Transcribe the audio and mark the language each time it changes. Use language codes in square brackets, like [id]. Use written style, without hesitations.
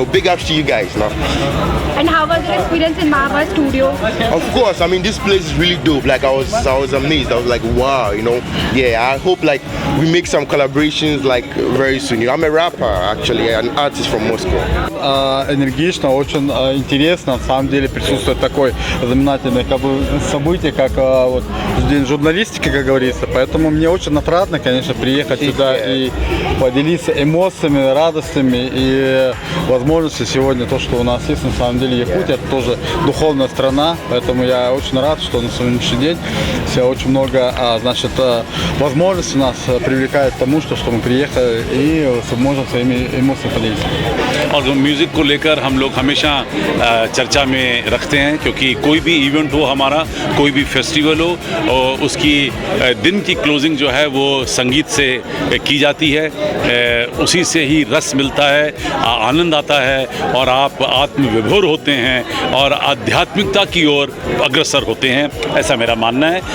[en] Big ups to you guys. And how was your experience in Mahabharata Studio? Of course, I mean this place is really dope. Like I was amazed. I was like, wow, Yeah, I hope like we make some collaborations like very soon. I'm a rapper actually, an artist from Moscow. [ru] Энергично, очень интересно. На самом деле присутствует такое знаменательное событие, как вот День журналистики, как говорится. Поэтому мне очень отрадно, конечно, приехать сюда и поделиться эмоциями, радостями и возможностью сегодня. То, что у нас есть, на самом деле Якутия, это тоже духовная страна. Поэтому я очень рад, что на сегодняшний день очень много возможностей нас привлекает к тому, что мы приехали и можем своими эмоциями поделиться. [hi] और music को लेकर हम लोग हमेशा चर्चा में रखते हैं, क्योंकि कोई भी इवेंट हो हमारा, कोई भी फेस्टिवल हो, और उसकी दिन की क्लोजिंग जो है वो संगीत से की जाती है। उसी से ही रस मिलता है, आनंद आता है और आप आत्मविभोर होते हैं और आध्यात्मिकता की ओर अग्रसर होते हैं, ऐसा मेरा मानना है।